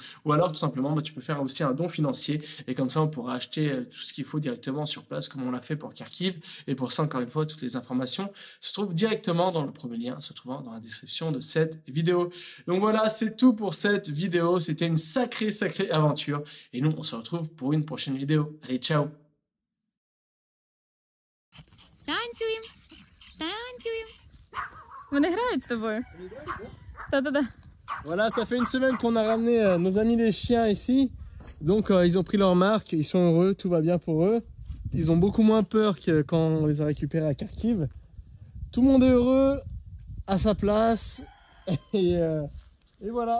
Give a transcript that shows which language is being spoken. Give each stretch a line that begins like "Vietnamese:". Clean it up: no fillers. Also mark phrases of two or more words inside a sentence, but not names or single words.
French: Ou alors tout simplement, tu peux faire aussi un don financier et comme ça on pourra acheter tout ce qu'il faut directement sur place comme on l'a fait pour Kharkiv. Et pour ça, encore une fois, toutes les informations se trouvent directement dans le premier lien se trouvant dans la description de cette vidéo. Donc voilà, c'est tout pour cette vidéo. C'était une sacrée aventure. Et nous, on se retrouve pour une prochaine vidéo. Allez, ciao!
Ukrainian: Танцюємо. Танцюємо. Вони грають з тобою. Та-та-та.
French: Voilà, ça fait une semaine qu'on a ramené nos amis les chiens ici. Donc ils ont pris leur marque, ils sont heureux, tout va bien pour eux. Ils ont beaucoup moins peur que quand on les a récupérés à Kharkiv. Tout le monde est heureux, à sa place. Et voilà.